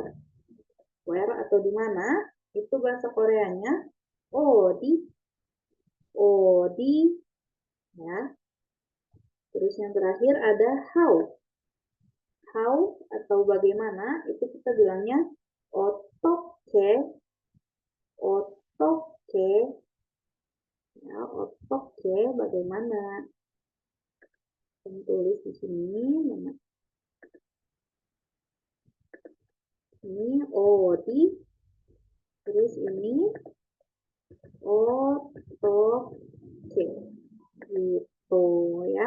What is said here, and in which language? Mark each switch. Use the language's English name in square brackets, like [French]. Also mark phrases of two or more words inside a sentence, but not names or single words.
[Indonesian] Where atau di mana? Itu bahasa Koreanya [Korean] 어디, 어디 [Indonesian] ya. Terus yang terakhir ada how. How atau bagaimana itu kita bilangnya [Korean] 어떻게, 어떻게 [Indonesian] ya, 어떻게 bagaimana. Saya tulis di sini mana? Ini odi, terus ini 어떻게 gitu ya.